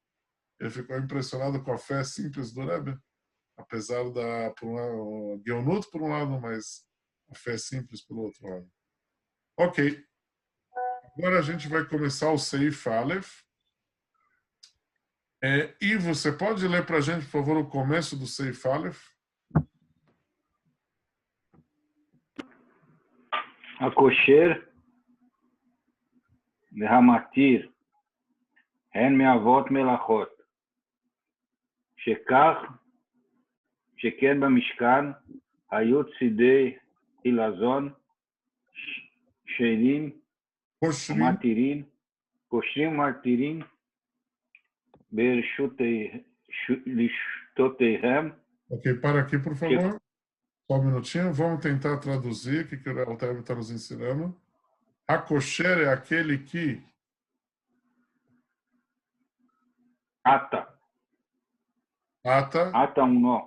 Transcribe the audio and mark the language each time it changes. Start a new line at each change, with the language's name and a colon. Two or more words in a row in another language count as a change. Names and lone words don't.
Portuguese: Ele ficou impressionado com a fé simples do Rebbe, apesar o Geonut por um lado, mas a fé simples pelo outro lado. Ok. Agora a gente vai começar o
Hebrew: סעיף אלף.
Portuguese: Ivo, você pode ler para a gente, por favor, o começo do
Hebrew: סעיף אלף? הכושר והמתיר הן מאבות מלאכות, שכן במשכן היו צידי חילזון, שנים קושרים ומתירים ברשותיהם.
Portuguese: Ok, para aqui, por favor. Só um minutinho. Vamos tentar traduzir o que o Alter está nos ensinando. Hakosher é aquele que... Ata um nó.